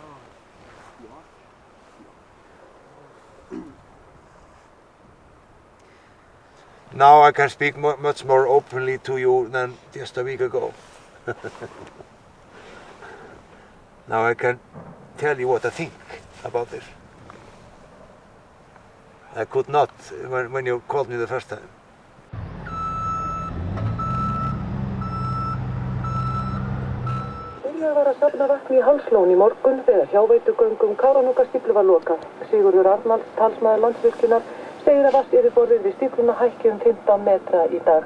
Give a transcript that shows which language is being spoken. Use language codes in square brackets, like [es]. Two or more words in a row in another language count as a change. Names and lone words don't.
[en] Now I can speak much more openly to you than just a week ago. Now I can tell you what I think about this. I could not when you called me the first time. [is] Byrjað var að safna vatni í Hálslón í morgun þegar hjáveitugöngum Kárahnjúkastíflu var lokað. Sigurður Arnalds, talsmaður Landsvirkjunar, segir að vatnsyfirborðið við stífluna hækki 15 metra í dag.